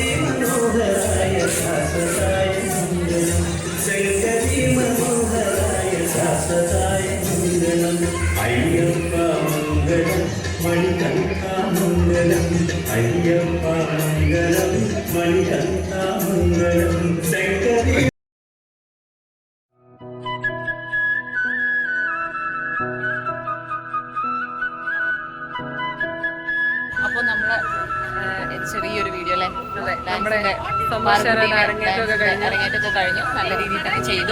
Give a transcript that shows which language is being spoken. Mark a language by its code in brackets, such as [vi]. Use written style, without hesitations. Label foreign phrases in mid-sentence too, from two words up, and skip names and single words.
[sa] मनोहराय शाश्वताय मङ्गलं शङ्करी मनोहराय शाश्वताय मङ्गलम् अय्यप्पा मङ्गलं मणिकण्ठा मङ्गलम् अय्यप्पा मङ्गलं मणिकण्ठा मङ्गलं शङ्करी. [ml] അപ്പൊ നമ്മള് ചെറിയൊരു വീഡിയോ അല്ലേ, നമ്മുടെ അരങ്ങേറ്റമൊക്കെ കഴിഞ്ഞു, നല്ല രീതിയിൽ തന്നെ ചെയ്തു.